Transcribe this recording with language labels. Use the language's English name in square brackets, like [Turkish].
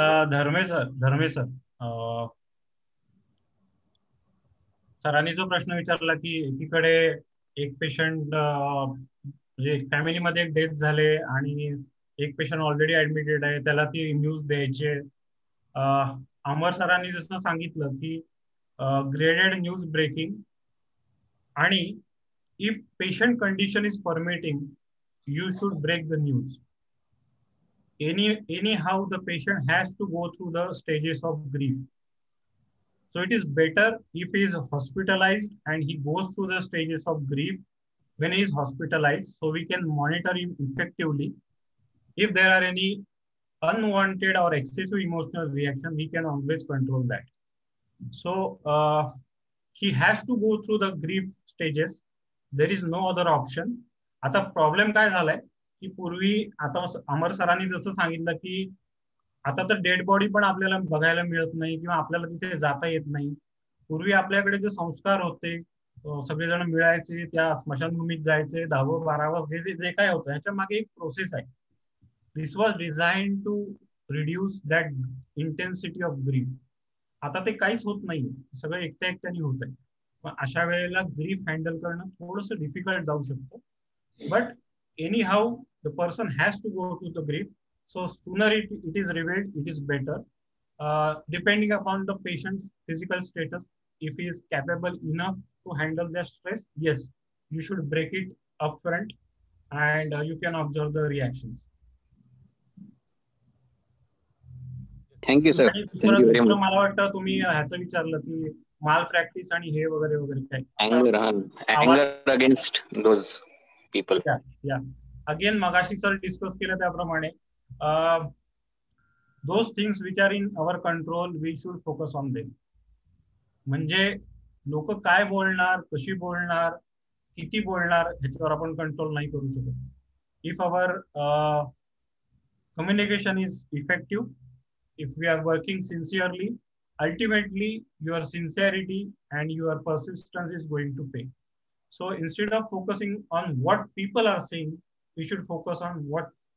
[Marathi] Dharmesh sir सरांनी जो प्रश्न विचारला की एकीकडे एक पेशंट म्हणजे फॅमिलीमध्ये एक डेथ झाले आणि एक पेशंट ऑलरेडी ऍडमिटेड आहे, त्याला ती न्यूज द्यायची. अमर सरांनी जसं सांगितलं की [English] Graded news breaking, आणि if patient condition is permitting you should break the news. Anyhow the patient has to go through the stages of grief. So it is better if he is hospitalized and he goes through the stages of grief when he is hospitalized, so we can monitor him effectively. If there are any unwanted or excessive emotional reaction, we can always control that. So he has to go through the grief stages. There is no other option. [Marathi] आता problem काय झालाय की पूर्वी, आता अमर सरांनी जसं सांगितलं की आता तर डेड बॉडी पण आपल्याला बघायला मिळत नाही किंवा आपल्याला तिथे जाता येत नाही. पूर्वी आपल्याकडे जे संस्कार होते, सगळेजण मिळायचे, त्या स्मशानभूमीत जायचे, 10व 12व जे काय होतं ह्याच्या मागे एक प्रोसेस आहे. [English] This was design to reduce that intensity of grief. [Marathi] आता ते काहीच होत नाही, सगळं एकट्याने होत आहे. अशा वेळेला ग्रीफ हँडल करणं थोडंसं डिफिकल्ट जाऊ शकतं. [English] But anyhow, the person has to go to the grief. So sooner it is revealed, it is better. Depending upon the patient's physical status, if he is capable enough to handle their stress, yes, you should break it upfront, and you can observe the reactions. Thank you, sir. Thank you very much. [Marathi] मला वाटतं तुम्ही ह्याचं विचारलं की माल practice आणि हे वगैरे वगैरे काय. [English] Anger against those people. Yeah. Again, [Marathi] magashi sir discuss केलं त्याप्रमाणे [English] those things which are in our control, we should focus on them. [Marathi] म्हणजे लोक काय बोलणार, कशी बोलणार, किती बोलणार ह्याच्यावर आपण कंट्रोल नाही करू शकत. [English] If our communication is effective, if we are working sincerely, ultimately your sincerity and your persistence is going to pay. So instead of focusing on what people are saying, we should focus on what